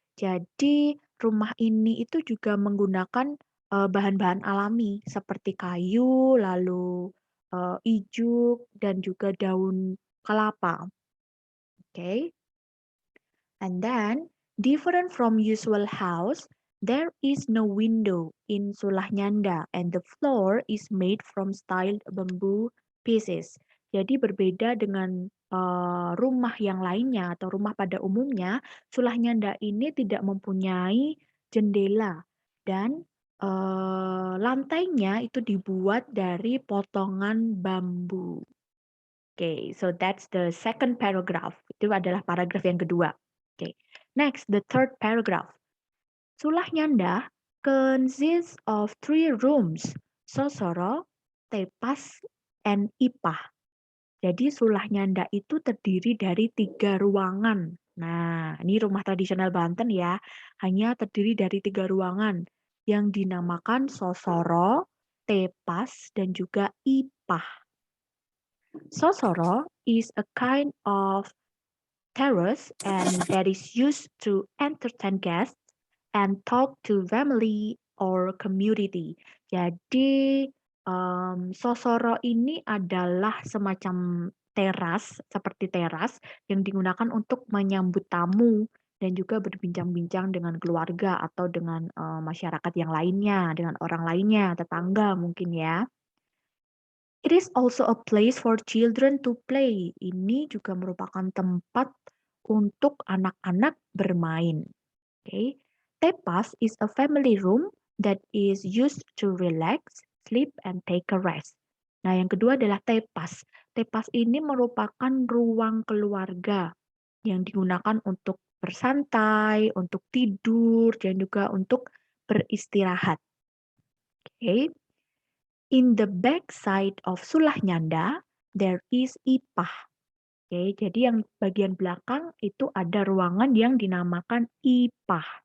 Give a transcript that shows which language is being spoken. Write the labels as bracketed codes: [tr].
[id] Jadi rumah ini itu juga menggunakan bahan-bahan alami seperti kayu, lalu ijuk, dan juga daun kelapa. Okay. [en] And then, different from usual house, there is no window in Sulah Nyanda and the floor is made from styled bamboo pieces. [id] Jadi berbeda dengan rumah yang lainnya atau rumah pada umumnya, Sulah Nyanda ini tidak mempunyai jendela dan lantainya itu dibuat dari potongan bambu. [en] Okay, so that's the second paragraph. [id] Itu adalah paragraf yang kedua. [en] Okay, next, the third paragraph. Sulah Nyanda consists of 3 rooms, Sosoro, Tepas, and Ipah. [id] Jadi Sulah Nyanda itu terdiri dari 3 ruangan. Nah, ini rumah tradisional Banten ya, hanya terdiri dari 3 ruangan yang dinamakan Sosoro, Tepas, dan juga Ipah. [en] Sosoro is a kind of terrace and that is used to entertain guests and talk to family or community. [id] Jadi Sosoro ini adalah semacam teras, seperti teras yang digunakan untuk menyambut tamu dan juga berbincang-bincang dengan keluarga atau dengan masyarakat yang lainnya, dengan orang lainnya, tetangga mungkin ya. [en] It is also a place for children to play. [id] Ini juga merupakan tempat untuk anak-anak bermain. [en] Okay. Tepas is a family room that is used to relax, sleep, and take a rest. [id] Nah, yang kedua adalah tepas. Tepas ini merupakan ruang keluarga yang digunakan untuk bersantai, untuk tidur, dan juga untuk beristirahat. Okay. [en] In the back side of Sulah Nyanda, there is Ipah. [id] Oke, jadi yang bagian belakang itu ada ruangan yang dinamakan Ipah.